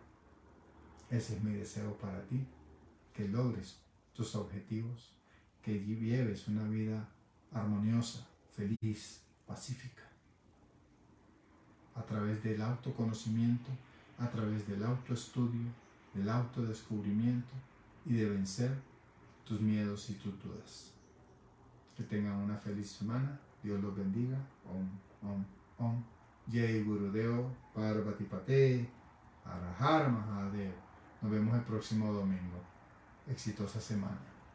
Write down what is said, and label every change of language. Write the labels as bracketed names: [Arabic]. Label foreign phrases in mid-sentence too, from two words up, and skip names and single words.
[Spanish] Ese es mi deseo para ti, que logres tus objetivos, que lleves una vida armoniosa, feliz, pacífica, a través del autoconocimiento, a través del autoestudio, del autodescubrimiento y de vencer tus miedos y tus dudas. Que tengan una feliz semana Dios los bendiga. [Sanskrit] Om, om, om. Jai Gurudeo, Parvati Pate, Arahar Mahadev. [Spanish] Nos vemos el próximo domingo. Exitosa semana.